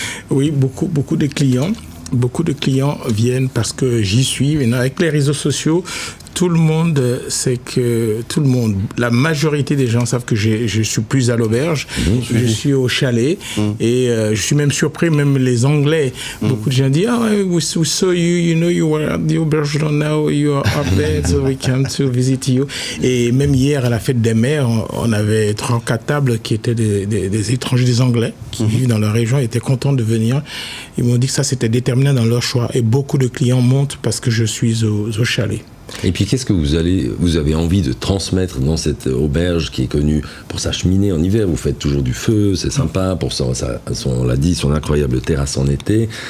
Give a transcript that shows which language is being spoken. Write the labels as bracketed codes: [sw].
[fr] Oui, beaucoup de clients. Beaucoup de clients viennent parce que j'y suis. Maintenant, avec les réseaux sociaux, tout le monde sait que... la majorité des gens savent que je suis plus à l'auberge. Je suis au chalet. Et je suis même surpris, même les Anglais. Beaucoup de gens disent, [en] we saw you, you were at the auberge, now you are up there, so we came to visit you. [fr] Et même hier, à la fête des mères, on avait 3-4 tables qui étaient des étrangers, des Anglais, qui vivent dans la région, étaient contents de venir. Ils m'ont dit que ça, c'était déterminant dans leur choix. Et beaucoup de clients montent parce que je suis au chalet. Et puis, qu'est-ce que vous avez envie de transmettre dans cette auberge qui est connue pour sa cheminée en hiver? Vous faites toujours du feu, c'est sympa, pour on l'a dit, son incroyable terrasse en été.